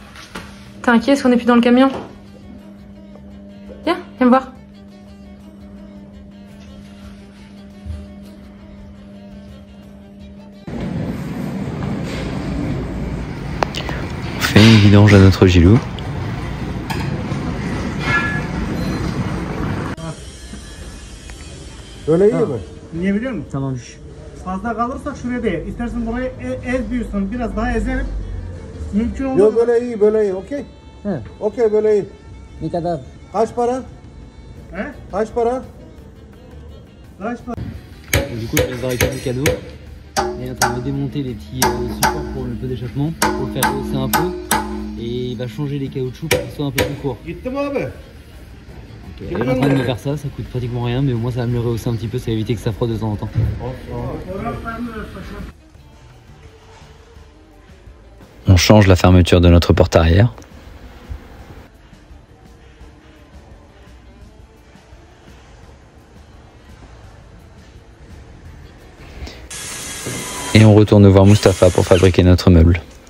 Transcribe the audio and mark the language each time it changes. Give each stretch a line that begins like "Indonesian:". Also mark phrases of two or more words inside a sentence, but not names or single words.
French: T'es inquiet si on n'est plus dans le camion? Viens me voir. On fait une vidange à notre Gilou.
Turkish: Öyle iyi mi? Niye biliyor musun? Tamam. Fazla kalırsak şuraya değil. İstersen burayı ezmiyorsun. Biraz daha ezelim. Mümkün olmaz. Yok böyle iyi okey? He. Okey böyle iyi. Ne kadar? Kaç para? He? Kaç para? Kaç para?
French: Du coup, je vais récupérer le cadeau. Et on va démonter les petits supports pour le peu d'échappement, pour le faire hausser un peu. Et il va changer les caoutchoucs pour qu'ils soient un peu plus courts.
Turkish: Gitti mi abi?
French: Il est en train de me faire ça coûte pratiquement rien, mais au moins ça va me le rehausser un petit peu, ça va éviter que ça frotte de temps en temps. On change la fermeture de notre porte arrière. Et on retourne voir Mustapha pour fabriquer notre meuble.